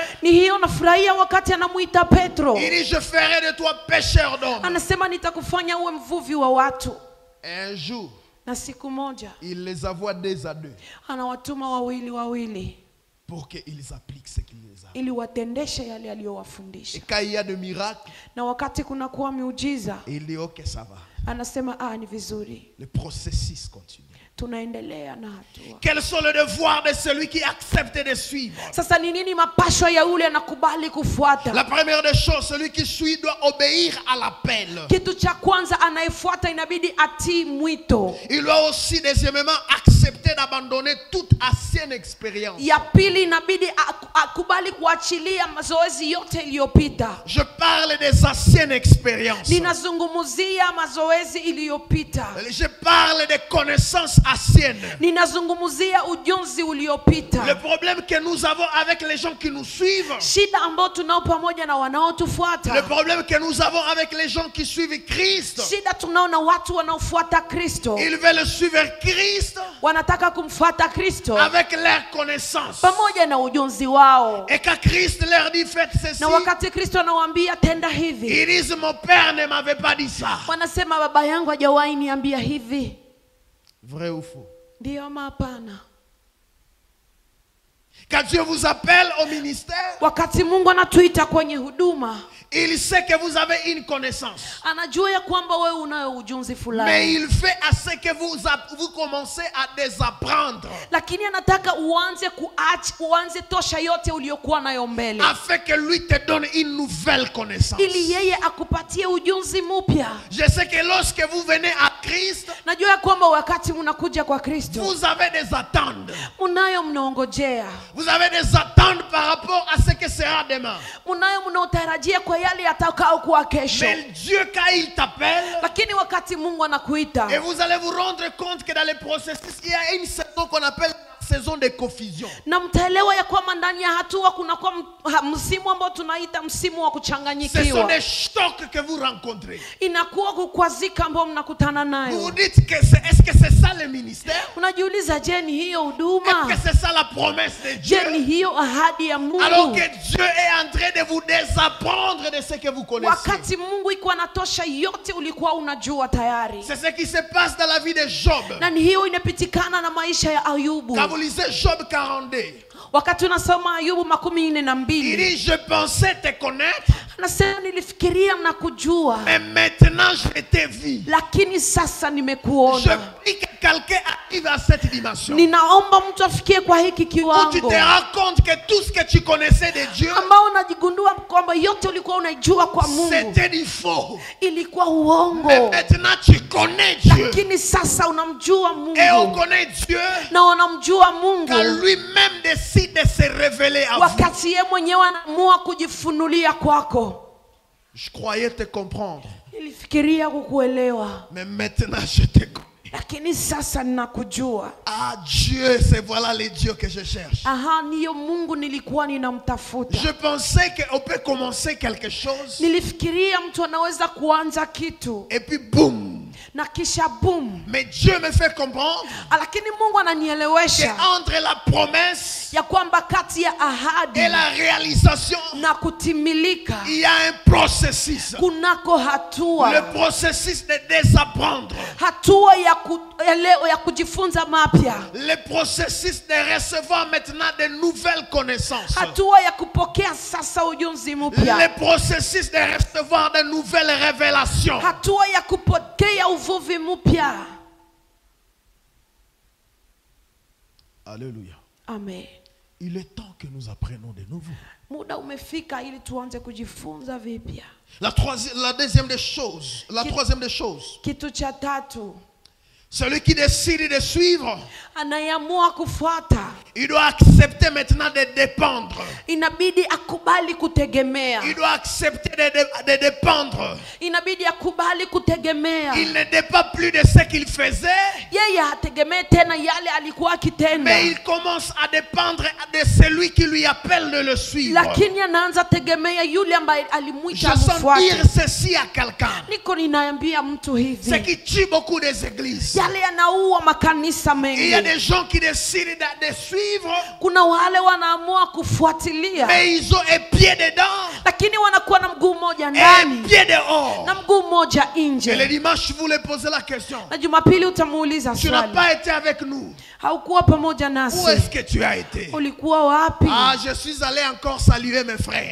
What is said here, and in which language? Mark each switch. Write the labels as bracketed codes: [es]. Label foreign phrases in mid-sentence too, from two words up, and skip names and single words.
[sw] Ni hiyo nafurahia wakati anamuita Petro. [fr] Il dit, je ferai de toi pêcheur d'hommes. [sw] Anasema nitakufanya uwe mvuvi wa watu. [fr] Un jour, [sw] Na siku moja [fr] il les envoie 2 à 2 [sw] anawatuma wawili [fr] pour qu'ils appliquent ce qu'il les a. [sw] ili watendeshe yale aliyowafundisha. [fr] Et quand il y a des miracles, [sw] Na wakati kuna kuwa miujiza, [fr] il dit, ok, ça va. [sw] anasema ni vizuri. [fr] Le processus continue. [sw] Tunaendelea na hatua. [fr] Quels sont les devoirs de celui qui accepte de suivre? [sw] Sasa ni nini mapasho ya yule anakubali kufuata? [fr] La première des choses, celui qui suit doit obéir à l'appel. [sw] Kitu cha kwanza anayefuata inabidi atii mwito. [fr] Il doit aussi, deuxièmement, accepter d'abandonner toute ancienne expérience. [sw] Ya pili inabidi akubali kuachilia mazoezi yote iliyopita. [fr] Je parle des anciennes expériences. [sw] Ninazungumzia mazoezi iliyopita. [fr] Je parle des connaissances anciennes. [sw] Ninazungumzia ujonzi uliopita. [fr] Le problème que nous avons avec les gens qui nous suivent, [sw] Shida ambayo tunao pamoja na [fr] le [sw] wanaotufuata. [fr] problème que nous avons avec les gens qui suivent Christ, [sw] Shida tunao na watu wanaofuata Kristo. [fr] ils veulent suivre Christ [sw] Wanataka kumfuata Kristo [fr] avec leur connaissance. [sw] pamoja na ujonzi wao. [fr] Et quand Christ leur dit faites ceci, [sw] Na wakati Kristo anawaambia tenda hivi, [fr] ils disent mon père ne m'avait pas dit ça. [sw] wanasema baba yangu hajawahi niambia hivi. [fr] Vrai ou faux? [sw] Ndio ama hapana? [fr] Quand Dieu vous appelle au ministère, [sw] Wakati Mungu anatuita kwenye huduma, [fr] il sait que vous avez une connaissance. [sw] anajua ya kwamba wewe unayo ujonzi [fr] Mais [sw] fulani. [fr] il fait à ce que vous commencez à désapprendre. [sw] Lakini anataka uanze tosha yote uliyokuwa nayo mbele. [fr] Afin que lui te donne une nouvelle connaissance. [sw] Ili yeye akupatie ujonzi mpya. [fr] Je sais que lorsque vous venez à Christ, [sw] Najua ya kwamba wakati mnakuja kwa Kristo, [fr] vous avez des attentes. [sw] unayo mnaongojea. [fr] Vous avez des attentes par rapport à ce que sera demain. [sw] Unayo mnaotarajia kwa yale yatakao kuwa kesho. [fr] Mais Dieu, quand il t'appelle, [sw] Lakini wakati Mungu anakuita, [fr] et vous allez vous rendre compte que dans le processus, il y a une saison qu'on appelle la saison de confusion. [sw] na mtaelewa ya kwamba ndani ya hatua kuna kwa msimu ambao tunaita msimu wa [fr] Ce sont [sw] kuchanganyikiwa. [fr] des chocs que vous rencontrez. [sw] Inakuwa kukwazika ambao mnakutana [fr] Vous vous [sw] nayo. [fr] dites que est-ce que c'est ça le ministère? [sw] Unajiuliza, je, ni hiyo [fr] Est-ce [sw] huduma? [fr] que c'est ça la promesse de [sw] Je, ni [fr] Dieu? [sw] hiyo ahadi ya [fr] Alors [sw] Mungu? [fr] que Dieu est en train de vous désapprendre de ce que vous connaissez. [sw] Wakati Mungu iko anatosha yote ulikuwa unajua tayari. [fr] C'est ce qui se passe dans la vie de Job. [sw] Na ni hiyo inapitikana na maisha ya Ayubu. [fr] Quand vous lisez Job 42, [sw] Wakati unasoma Ayubu 42, [fr] il dit, je pensais te connaître, [sw] anasema nilifikiria na kujua, [fr] mais maintenant je t'ai vu. [sw] lakini sasa [fr] Je [sw] nimekuona. [fr] prie que quelqu'un arrive à cette dimension. [sw] Ninaomba mtu afikie kwa hiki [fr] Où tu [sw] kiwango [fr] te rends compte que tout ce que tu connaissais de Dieu, [sw] ambao unajigundua kwamba yote ulikuwa unaijua kwa Mungu [fr] c'était du faux. [sw] ilikuwa [fr] Mais [sw] uongo, [fr] maintenant tu connais Dieu. [sw] lakini sasa unamjua [fr] Et on [sw] Mungu [fr] connaît Dieu [sw] na unamjua [fr] quand [sw] Mungu [fr] lui-même décide de se révéler à vous. [sw] wakati yeye mwenyewe anaamua kujifunulia kwako. [fr] Je croyais te comprendre, [sw] Nilifikiria kukuelewa, [fr] mais maintenant je te connais. [sw] lakini sasa ninakujua. [fr] Ah Dieu, c'est voilà le Dieu que je cherche. [sw] Aha, niyo Mungu nilikuwa ninamtafuta. [fr] Je pensais qu'on peut commencer quelque chose [sw] Nilifikiria mtu anaweza kuanza kitu [fr] et puis boum. [sw] na kisha boom. [fr] Mais Dieu me fait comprendre [sw] Lakini Mungu ananielewesha [fr] qu'entre la promesse [sw] ya kwamba kati ya ahadi [fr] et la réalisation, [sw] na kutimilika [fr] il y a un processus. [sw] kunako hatua. [fr] Le processus de désapprendre. [sw] Hatua ya kujifunza mapya. [fr] Le processus de recevoir maintenant de nouvelles connaissances. [sw] Hatua ya kupokea sasa ujuzi mpya. [fr] Le processus de recevoir de nouvelles révélations. [sw] Hatua ya kupokea uvuvi mpya. [fr] Alléluia. [sw] Amen. [fr] Il est temps que nous apprenions de nouveau. [sw] Muda umefika ili tuanze kujifunza vipya. [fr] La troisième des choses, [sw] Kitu cha tatu, [fr] celui qui décide de suivre, [sw] anayeamua kufuata [fr] il doit accepter maintenant de dépendre. [sw] inabidi akubali kutegemea. [fr] Il doit accepter de dépendre. [sw] Inabidi akubali kutegemea. [fr] Il ne dépend plus de ce qu'il faisait. [sw] Yeye hategemee tena yale alikuwa akitenda. [fr] Mais il commence à dépendre de celui qui lui appelle de le suivre. [sw] Lakini anaanza tegemea yule ambaye [fr] Je [sw] alimuita [fr] sens [sw] mfuate. [fr] dire ceci à quelqu'un. [sw] Niko ninaambia mtu [fr] Ce [sw] hivi. [fr] qui tue beaucoup des églises. [sw] Yale yanaua makanisa [fr] Il y a [sw] mengi. [fr] des gens qui décident de suivre, [sw] Kuna wale wanaamua kufuatilia. [fr] mais ils ont un pied dedans [sw] Lakini wanakuwa na mguu mmoja [fr] et un [sw] ndani [fr] pied dehors. [sw] na mguu mmoja [fr] Et le [sw] nje. [fr] dimanche, vous lui posez la question. [sw] Na Jumapili utamuuliza [fr] Tu n'as [sw] swali. [fr] pas été avec nous. [sw] Haukuwa pamoja [fr] Où [sw] nasi. [fr] est-ce que tu as été? [sw] Ulikuwa wapi? [fr] Ah, je suis allé encore saluer mes frères.